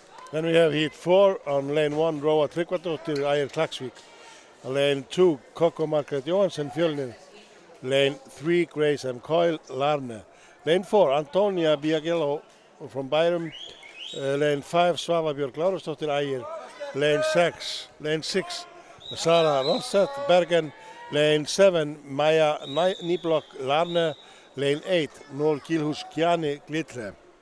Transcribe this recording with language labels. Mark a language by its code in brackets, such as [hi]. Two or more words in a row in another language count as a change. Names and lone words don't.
[en] Then we have heat 4 on lane 1, Róa Tryggvadóttir, Ægir Klaksvík. Lane 2, Coco Margaret Johansen, Fjölnir. Lane 3, Grace M. Coyle, Larne. Lane 4, Antonia Biagello from Byrum. Lane 5, Svava Björk Lárusdóttir, Ægir. Lane 6, Sara Rossett, Bergen. Lane 7, Maja Nýblokk, Larne. Lane 8, Noor Gilhus Kjani, Glitre.